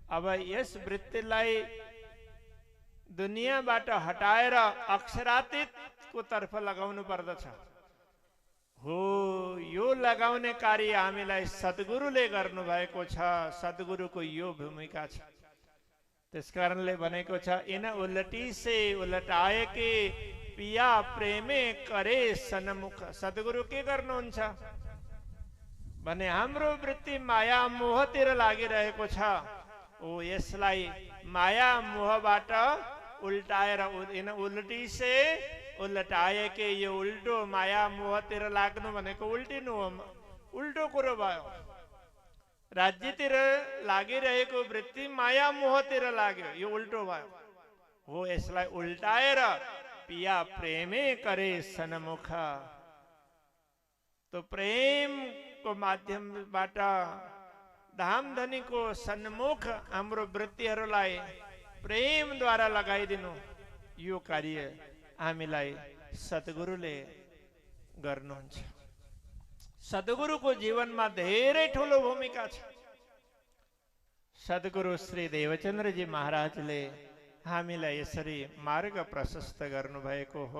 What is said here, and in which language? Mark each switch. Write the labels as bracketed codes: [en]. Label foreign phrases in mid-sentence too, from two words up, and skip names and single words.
[ne] अब यस वृत्तिलाई दुनियाँबाट हटाएर अक्षरातीतको तर्फ लगाउनु पर्दछ। हो, यो लगाउने कार्य हामीलाई सद्गुरुले गर्नुभएको छ। सद्गुरुको यो भूमिका छ। त्यसकारणले भनेको छ, [hi] इन उल्टी से उल्टाए के पिया प्रेमे करे सन्मुख। [ne] सद्गुरु के गर्नुहुन्छ भने हाम्रो वृत्ति माया मोहतिर लागिरहेको छ। ओ यसलाई माया मोहबाट उल्टाएर, [hi] इन उल्टी से उल्टाए के, [ne] यो उल्टो माया मोहतिर लाग्नु भनेको उल्टिनु हो, उल्टो कुरो भयो। राज्यतिर लागिरहेको वृत्ति माया मोहतिर लाग्यो, यो उल्टो भयो। हो यसलाई उल्टाएर [hi] पिया प्रेमे करे सन्मुख। [ne] तो प्रेम को माध्यमबाट धामधनीको सन्मुख हाम्रो वृत्तिहरूलाई प्रेमद्वारा लगाइदिनु, यो कार्य हामीलाई सद्गुरुले गर्नुहुन्छ। सद्गुरुको जीवनमा धेरै ठुलो भूमिका छ। सद्गुरु श्री देवचन्द्रजी महाराजले हामीलाई यसरी मार्ग प्रशस्त गर्नुभएको हो।